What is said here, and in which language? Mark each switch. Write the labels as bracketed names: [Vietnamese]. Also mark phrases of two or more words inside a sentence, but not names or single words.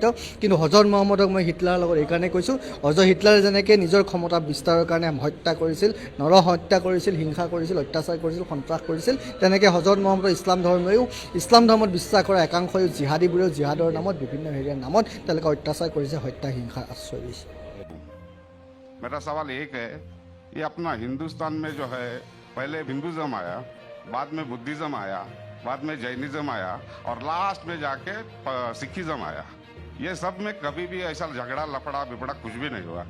[Assamese] কিন্তু হজৰত মহম্মদক মই হিটলাৰৰ লগত এইকাৰণে কৈছোঁ, হিটলাৰে যেনেকৈ নিজৰ ক্ষমতা বিস্তাৰৰ কাৰণে হত্যা কৰিছিল, হত্যা কৰিছিল, হিংসা কৰিছিল, অত্যাচাৰ কৰিছিল, সন্ত্ৰাস কৰিছিল, তেনেকৈ হজৰত মহম্মদৰ ইছলাম ধৰ্মইও, ইছলাম ধৰ্মত বিশ্বাস কৰা একাংশই জিহাদীবোৰেও জিহাদৰ নামত, বিভিন্ন হেৰিয়াৰ নামত তেওঁলোকে অত্যাচাৰ কৰিছে, হত্যা হিংসাৰ আশ্ৰয় দিছে। [Hindi] मेरा सवाल एक है, ये अपना हिंदुस्तान में जो है पहले हिंदुज़म आया, बाद में बुद्धिज़्म आया, बाद में जैनिज़्म आया और लास्ट में जाके सिखिज़्म आया। ये सब में कभी भी ऐसा झगड़ा लफड़ा बिपड़ा कुछ भी नहीं हुआ।